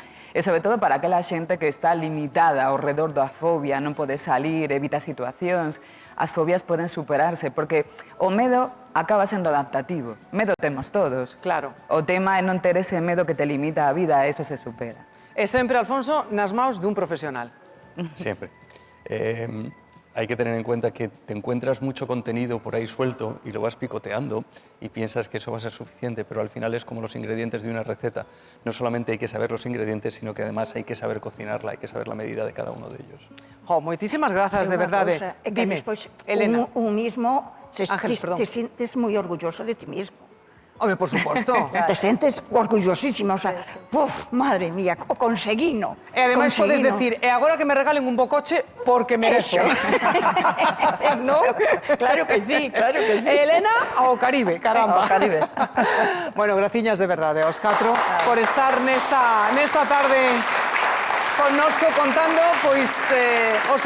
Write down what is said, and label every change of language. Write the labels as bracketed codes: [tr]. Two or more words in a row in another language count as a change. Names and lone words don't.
[gl] E sobre todo para aquela xente que está limitada ao redor da fobia, non pode salir, evita situacións. As fobias poden superarse, porque o medo acaba sendo adaptativo. Medo temos todos. Claro. O tema é non ter ese medo que te limita a vida, eso se supera. E sempre, Alfonso, nas maus dun profesional. [es] Siempre. Hay que tener en cuenta que te encuentras mucho contenido por ahí suelto y lo vas picoteando y piensas que eso va a ser suficiente, pero al final es como los ingredientes de una receta. No solamente hay que saber los ingredientes, sino que además hay que saber cocinarla, hay que saber la medida de cada uno de ellos. [gl] Jo, moitísimas grazas, de verdade. Dime, Elena. [es] Un mismo Ángeles, perdón. te sientes muy orgulloso de ti mismo. [gl] Home, por suposto. [es] Te sientes orgullosísimo, o sea, ¡puf! [gl] Madre mía, o conseguino. E ademais podes decir, e agora que me regalen un bo coche, porque merezo. ¿No? Claro que sí, claro que sí. Elena ao Caribe, caramba. Ao Caribe. Bueno, graciñas de verdade aos catro por estar nesta tarde connosco contando, pois, os